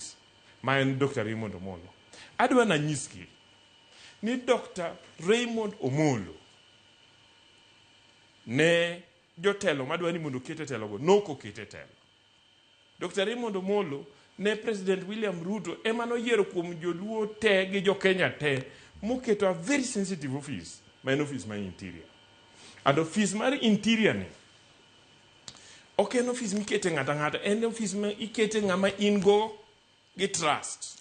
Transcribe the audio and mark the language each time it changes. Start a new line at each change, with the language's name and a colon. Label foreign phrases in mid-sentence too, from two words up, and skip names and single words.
Luo (Kenya and Tanzania): Ma en Dr. Raymond Omolo. Adwa na nyiski ni Dr. Raymond Omolo ne jotelo madwa ni mondo okete telo go noko kete telo. Dr. Raymond Omolo ne President William Ruto ema noyiero kuom joluo te gi jo Kenya te moketo
English: a very sensitive office,
Luo (Kenya and Tanzania): ma en office mar interior. And office mar interior ni ok en office mikete ng'ata ng'ata, en office ma ikete ng'ama in go gi trust.